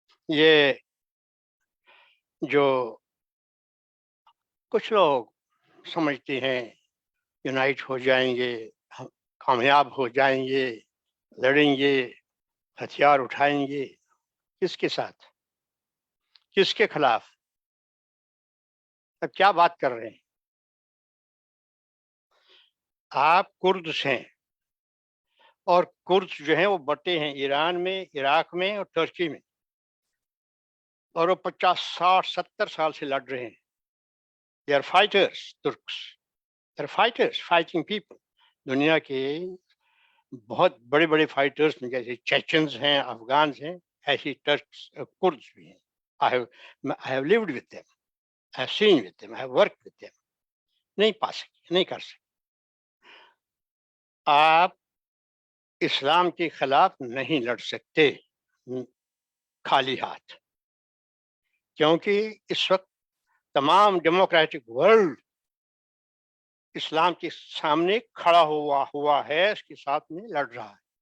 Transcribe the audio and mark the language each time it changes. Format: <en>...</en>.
<hi>ये जो कुछ लोग समझते हैं यूनाइट हो जाएंगे, कामयाब हो जाएंगे, लड़ेंगे, हथियार उठाएंगे, किसके साथ, किसके खिलाफ, अब क्या बात कर रहे हैं आप? कुर्द हैं और कुर्द जो हैं वो बटे हैं ईरान में, इराक में और तुर्की में, और वो 50, 60, 70 साल से लड़ रहे हैं।</hi> <en>They are fighters, Turks. They are fighters, fighting people.</en> <hi>दुनिया के बहुत बड़े बड़े फाइटर्स में जैसे चेचन्स हैं, अफगान हैं, ऐसी टर्क्स, कुर्द्स भी हैं।</hi> <en>I have lived with them, I have seen with them, I have worked with them.</en> <hi>नहीं पा सके, नहीं कर सके। आप इस्लाम के खिलाफ नहीं लड़ सकते खाली हाथ, क्योंकि इस वक्त तमाम डेमोक्रेटिक वर्ल्ड इस्लाम के सामने खड़ा हुआ है, इसके साथ में लड़ रहा है।</hi>